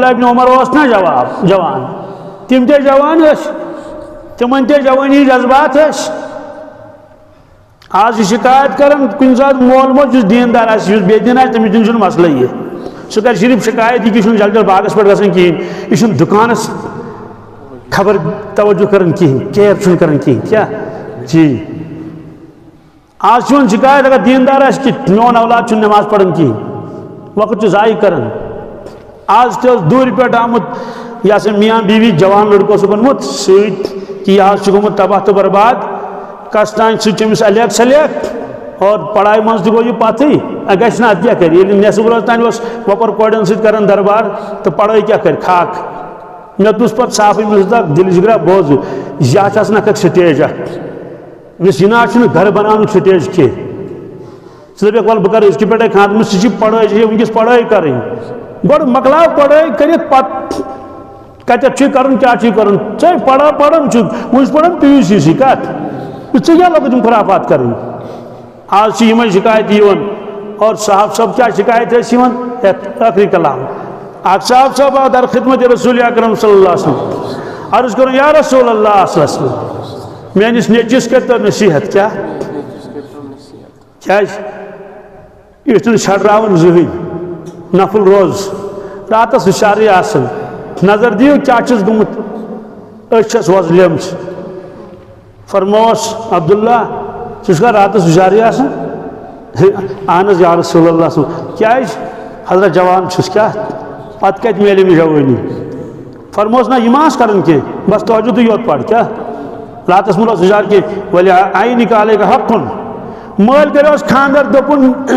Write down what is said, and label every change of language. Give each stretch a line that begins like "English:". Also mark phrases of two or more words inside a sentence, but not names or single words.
Kashmiri: ابن عمر اوس نا جوان تِم تہِ جوان ٲسۍ تِمن تہِ جوٲنی جذبات ٲسۍ آز یہِ شکایت کران کُنہِ ساتہٕ مول موج یُس دیندار آسہِ یُس بے دین آسہِ تٔمِس دِن چھُنہٕ مسلہٕ یہِ سُہ کر صرف شکایت یہِ کہِ یہِ چھُنہٕ جل جل باغس پٮ۪ٹھ گژھان کِہیٖنۍ یہِ چھُنہٕ دُکانس خبر توجہ کران کِہیٖنۍ کیر چھُنہٕ کران کِہیٖنۍ کیٛاہ جی آز چھُ یِوان شکایت اگر دیندار آسہِ کہِ میون اولاد چھُنہٕ نٮ۪ماز پران کِہیٖنۍ وقت چھُ ضایع کران آز تہِ اوس دوٗرِ پٮ۪ٹھ آمُت یہِ ہسا میاں بیوی جوان لڑکہٕ اوسُکھ اوٚنمُت سۭتۍ کہِ یہِ حظ چھُ گوٚمُت تباہ تہٕ برباد کس تانۍ سُہ چھُ أمِس الیک سلیک اور پڑھائی منٛز تہِ گوٚو یہِ پتھٕے گژھِ نہٕ اَدٕ کیٛاہ کرِ ییٚلہِ نٮ۪صٕف روز تانۍ اوس وۄپر کورٮ۪ن سۭتۍ کران دربار تہٕ پڑھٲے کیٛاہ کرِ خاک مےٚ دوٚپُس پتہٕ صافٕے مےٚ دوٚپُس دَپ دِلہِ جِگرا بوزٕ یہِ حظ چھِ آسان اکھ سٹیج اکھ أمِس یہِ نہ حظ چھُنہٕ گرٕ بناونُک سٹیج کینٛہہ ژٕ دَپکھ وَلہٕ بہٕ کرٕ أزکہِ پٮ۪ٹھے خانٛدر مےٚ سُہ چھِ پڑھٲے ژےٚ چھے وٕنکیٚس پڑھٲے کرٕنۍ گۄڈٕ مۄکلاو پڑھٲے کٔرِتھ پتہٕ کتٮ۪تھ چھُے کرُن کیٛاہ چھُے کرُن ژے پران چھُکھ وۄنۍ چھُ پران پی یوٗ سی سی کتھ ژٕ کیٛاہ لوگُتھ یِم خرافات کرٕنۍ آز چھِ یِمے شکایت یِوان اور صاحب صٲب کیٛاہ شکایت ٲسۍ یِوان ٲخری کلام اکھ صاحب صٲب آو در خدمت رسول اکرم
Arabic: صلی اللہ علیہ وسلم
Kashmiri: عرض کرُن یا رسول اللہ
Arabic: صلی اللہ علیہ وسلم
Kashmiri: میٲنِس نیٚچوِس کٔرۍتو نصیحت کیٛاہ کیٛازِ یہِ چھُنہٕ چھڑراوان زٕہٕنۍ نفل روز راتس ہُشارٕے آسان نظر دِیِو کیٛاہ چھُس گوٚمُت أچھ چھس وۄزلیمژ فرمووس عبداللہ ژٕ چھُکھا راتس ہُشارٕے آسان اہن حظ یا رسول اللہ صلی کیٛازِ حضرت جوان چھُس کیٛاہ پتہٕ کتہِ میلہِ مےٚ جوٲنی فرمووس نہ یہِ ما آسہِ کران کینٛہہ بس توجہ یوت پڑ کیٛاہ راتس منٛز اوس ہُشار کینٛہہ ولے
Arabic: عینِکَ علیکَ حقٌ
Kashmiri: مٲلۍ کریوس خانٛدر دوٚپُن